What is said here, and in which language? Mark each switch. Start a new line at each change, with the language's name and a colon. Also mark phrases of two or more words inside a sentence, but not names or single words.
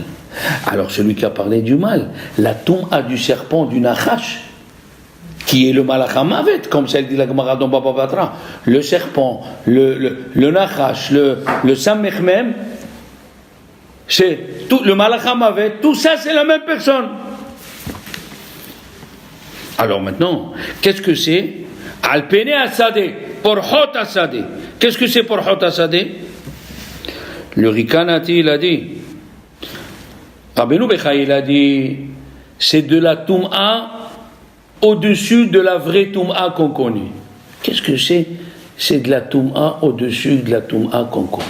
French: Alors celui qui a parlé du mal, la toum'a du serpent, du nachash, qui est le
Hebrew: מלאך המוות,
French: comme celle dit la Gemara dans Baba Batra, le serpent, le nachash, le samech même, c'est tout, le
Hebrew: מלאך המוות,
French: tout ça c'est la même personne. Alors maintenant, qu'est-ce que c'est?
Hebrew: על פני השדה, פורחות השדה.
French: Qu'est-ce que c'est
Hebrew: פורחות השדה?
French: Le Rikanati, il a dit, Rabbeinu Bechaye, il a dit, c'est de la toum'a au-dessus de la vraie toum'a qu'on connaît. Qu'est-ce que c'est? C'est de la toum'a au-dessus de la toum'a qu'on connaît.